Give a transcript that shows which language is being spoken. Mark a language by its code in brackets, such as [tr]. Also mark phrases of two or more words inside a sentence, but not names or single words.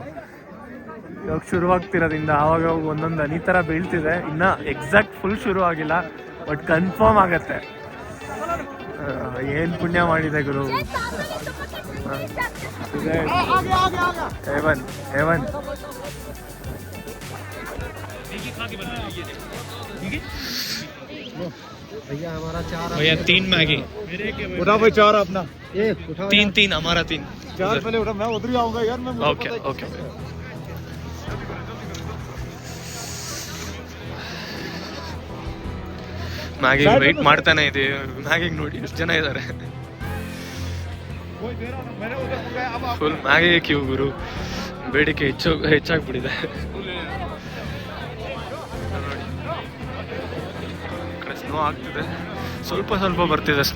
[kn] ಇವಾಗ ಶುರುವಾಗ್ತಿರೋದ್ರಿಂದ ಆವಾಗ ಒಂದೊಂದು ಹನಿ ಥರ ಬೀಳ್ತಿದೆ. ಇನ್ನು [en] exact full [kn] ಶುರು ಆಗಿಲ್ಲ, ಬಟ್ ಕನ್ಫರ್ಮ್ ಆಗತ್ತೆ. ಏನು ಪುಣ್ಯ ಮಾಡಿದೆ ಗುರು. ಹೇವನ್ भैया 3 मैगी [hi] उठा भाई, 4 अपना, 3 हमारा 3 4 पहले उठा, मैं उधर ही आऊंगा यार, मैं [kn] ओके ಮ್ಯಾಗಿ ವೆಯ್ಟ್ ಮಾಡ್ತಾನೆ ಇದೀವಿ. ಮ್ಯಾಗಿಗೆ ನೋಡಿ ಎಷ್ಟು ಜನ ಇದ್ದಾರೆ. ಫುಲ್ ಮ್ಯಾಗಿಗೆ ಕ್ಯೂ ಗುರು. ಬೇಡಿಕೆ ಹೆಚ್ಚಾಗ್ಬಿಟ್ಟಿದೆ. ಸ್ನೋ ಆಗ್ತಿದೆ, ಸ್ವಲ್ಪ ಬರ್ತಿದೆ ಸ್ನೋ.